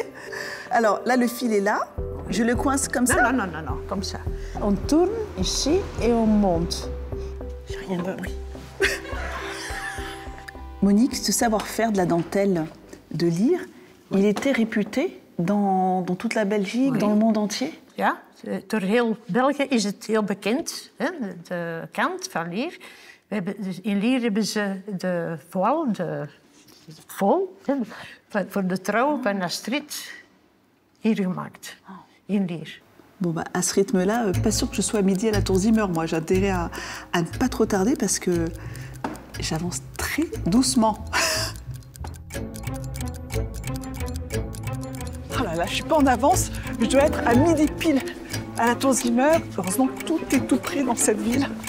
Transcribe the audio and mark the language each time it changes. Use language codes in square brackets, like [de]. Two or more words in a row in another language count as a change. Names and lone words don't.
[fr] Alors, là, le fil est là. Je le coince comme ça? Non, comme ça. On tourne ici et on monte. J'ai rien compris. Monique, ce savoir-faire de la dentelle, de lire, il était réputé dans toute la Belgique, dans le monde entier? [nl] Ja, door heel België is het heel bekend, hè, de kant van Lier. In Lier hebben ze de voile, de vol, voor de trouw van Astrid hier gemaakt, in Lier. [fr] Bon, bah, à ce rythme-là, pas sûr que je sois à midi à la Tour Zimmer. Moi, j'ai intérêt à ne pas trop tarder parce que j'avance très doucement. Oh là là, je suis pas en avance. Je dois être à midi pile à la Tour Zimmer. Heureusement que tout est tout près dans cette ville.